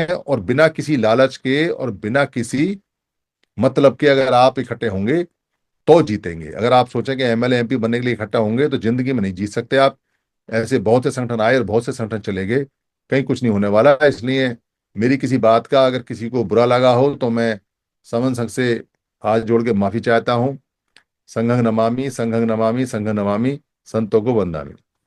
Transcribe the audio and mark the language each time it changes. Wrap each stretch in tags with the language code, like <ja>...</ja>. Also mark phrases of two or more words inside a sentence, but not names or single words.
<hi>और बिना किसी लालच के और बिना किसी मतलब के अगर आप इकट्ठे होंगे तो जीतेंगे। अगर आप सोचें कि एमएलए एमपी बनने के लिए इकट्ठा होंगे तो जिंदगी में नहीं जीत सकते आप। ऐसे बहुत से संगठन आए और बहुत से संगठन चले गए, कहीं कुछ नहीं होने वाला है। इसलिए मेरी किसी बात का अगर किसी को बुरा लगा हो तो मैं समन संघ से हाथ जोड़ के माफी चाहता हूँ।</hi> <pi>संघं नमामि संघं नमामि संघं नमामि,</pi> <hi>संतों को वंदामि।</hi>